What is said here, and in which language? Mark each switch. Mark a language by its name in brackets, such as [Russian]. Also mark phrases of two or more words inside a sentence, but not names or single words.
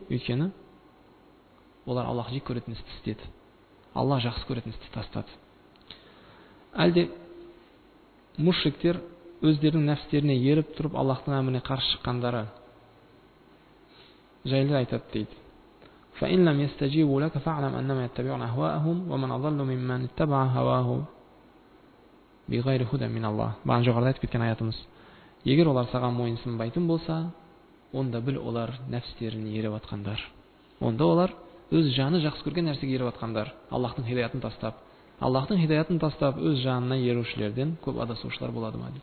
[Kazakh] Өйткені олар Аллах жек көретін істі істеді. Аллах жақсы көретін істі тастады. Әлде мушриктер өздерінің нәпстеріне еріп тұрып Аллахтың әміріне қарсы шыққандары жайлы айтады дейді. [Arabic] فَإِنْ لَمْ يَسْتَجِيبُوا لَكَ فَاعْلَمْ أَنَّمَا يَتَّبِعُونَ أَهْوَاءَهُمْ وَمَنْ أَضَلُّ مِمَّنِ اتَّبَعَ هَوَاهُ بِغَيْرِ هُدًى مِنَ اللَّهِ. [Kazakh] Бағана жоғарыда айтып кеткен аятымыз. Егер олар саған мойынсынбайтын болса, онда біл олар нәпстерін еріп атқандар. Онда олар өз жаны жақсы көрген нәрсеге еріп атқандар. Аллахтың хидаятын тастап, өз жанына ерушілерден көп адасушылар болады ма дейді.